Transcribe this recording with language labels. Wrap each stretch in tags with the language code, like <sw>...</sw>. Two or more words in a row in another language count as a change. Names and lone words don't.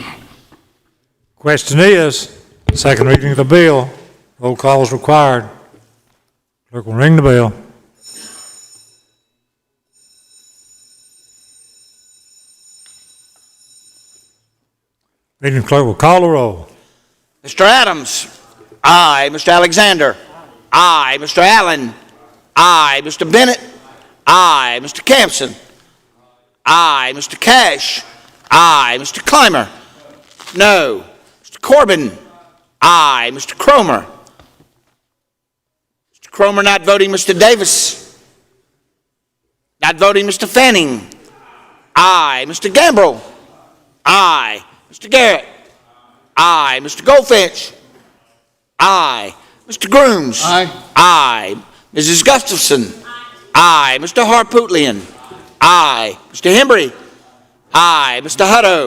<en>Question is, second reading of the bill, roll call is required. Clerk will ring the bell. Meeting clerk will call the roll. Mr. Adams. Aye. Mr. Alexander. Aye. Mr. Allen. Aye. Mr. Bennett. Aye. Mr. Campson. Aye. Mr. Cash. Aye. Mr. Clymer. No. Mr. Corbin. Aye. Mr. Cromer. Mr. Cromer not voting. Mr. Davis. Not voting. Mr. Fanning. Aye. Mr. Gambrell. Aye. Mr. Garrett. Aye. Mr. Goldfinch. Aye. Mr. Grooms. Aye. Aye. Mrs. Gustafson. Aye. Mr. Harpootlian. Aye. Mr. Hembry. Aye. Mr. Hutto.</en>